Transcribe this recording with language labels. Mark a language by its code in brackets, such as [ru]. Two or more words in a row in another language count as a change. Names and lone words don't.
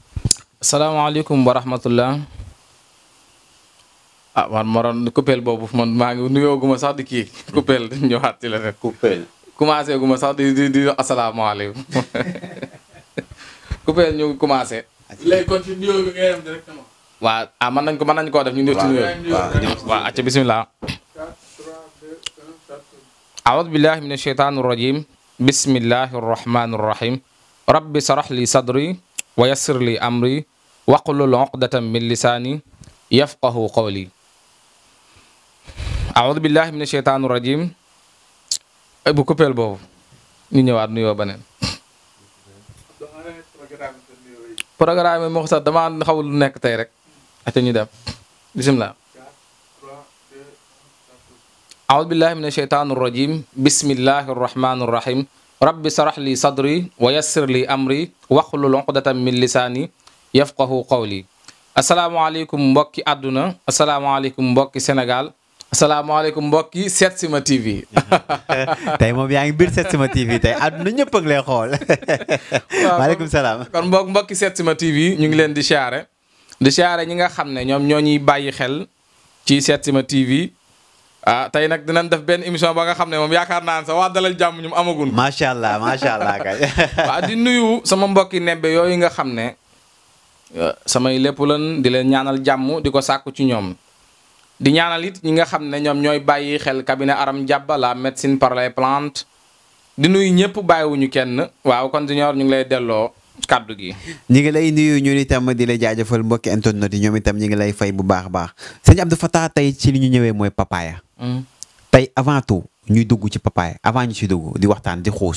[ar] السلام عليكم ورحمة الله. [wo] Man moroon coupeel boobu man maa ngi nuyoo guma sax di kii coupeel ñëwaat ci la rek. coupeel commencé guma sax di asalaamaaleykum. coupeel ñu commencé. léegi kon ci nuyoo bi ngay dem directement. waaw mën nañ koo def ñu ñëw ci nuyoo. waaw acca bismillah. [ar] أعوذ بالله من الشيطان الرجيم بسم الله الرحمن الرحيم رب اشرح لي صدري ويسر لي أمري واحلل عقدة من لساني يفقه قولي أعوذ بالله من الشيطان الرجيم [wo] bu coupeel boobu ñu ñëwaat nuyoo beneen programme yi moo sax dama xawul lu nekk tey rek ate ñu dem bismillah [ar] أعوذ بالله من الشيطان الرجيم بسم الله الرحمن الرحيم رب اشرح لي صدري ويسر لي أمري واحلل عقدة من لساني يفقه قولي [wo] asalaamaaleykum mbokki àdduna asalaamaaleykum mbokki Sénégal asalaamaaleykum mbokki Setsima TV. tey moom yaa ngi biir Setsima TV tey àdduna ñëpp a ngi lay xool. maaleykum salaam. kon mbokki Setsima TV ñu ngi leen di siyaare ñi nga xam ne ñoom ñoo ñuy bàyyi xel ci Setsima TV. tey nag dinañ def benn émission ba nga xam ne moom yaakaar naa ne sax waa dalal jàmm ñum amagun. [ar] ما شاء الله [wo] kay. waaw di nuyu sama mbokki nebbe yooyu nga xam ne samay lépp lan di leen ñaanal jàmm di ko sàkku ci ñoom. di ñaanal it ñi nga xam ne ñoom ñooy bàyyi xel cabinet Aram Diaba [fr] la médecine par les plantes. [wo] di nuyu ñëpp bàyyiwuñu kenn waaw kon Junior ñu ngi lay delloo kaddu gi. ñi ngi lay nuyu ñun itam di la jaajëfal mbokki internet yi ñoom itam ñi ngi lay fay bu baax a baax sëñ Abdou Fatah tey ci li ñu ñëwee mooy papaya. tey [fr] avant tout [wo] ñuy dugg ci papaya avant ñu ci dugg di waxtaan di xuus.